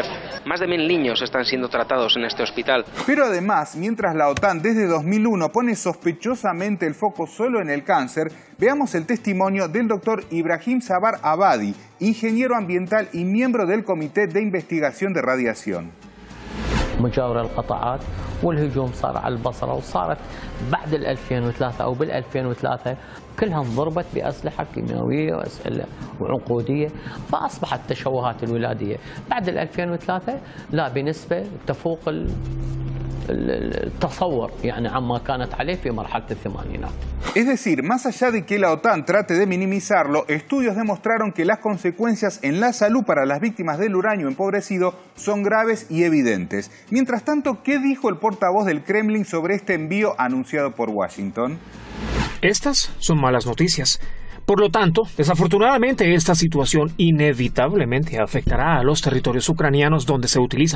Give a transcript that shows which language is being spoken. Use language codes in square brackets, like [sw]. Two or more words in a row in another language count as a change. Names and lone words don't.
[es] Más de 1.000 niños están siendo tratados en este hospital. Pero además, mientras la OTAN desde 2001 pone sospechosamente el foco solo en el cáncer, veamos el testimonio del doctor Ibrahim Sabar Abadi, ingeniero ambiental y miembro del Comité de Investigación de Radiación. [ar] مجاورة القطاعات والهجوم صار على البصرة وصارت بعد 2003 أو بال 2003 كلها انضربت بأسلحة كيميائية وأسلحة وعنقودية فأصبحت تشوهات الولادية بعد 2003 لا بنسبة تفوق التصور يعني عما كانت عليه في مرحلة الثمانينات. [es] Es decir, más allá de que la OTAN trate de minimizarlo, estudios demostraron que las consecuencias en la salud para las víctimas del uranio empobrecido son graves y evidentes. Mientras tanto, ¿qué dijo el portavoz del Kremlin sobre este envío anunciado por Washington? Estas son malas noticias. Por lo tanto, desafortunadamente esta situación inevitablemente afectará a los territorios ucranianos donde se utilizan.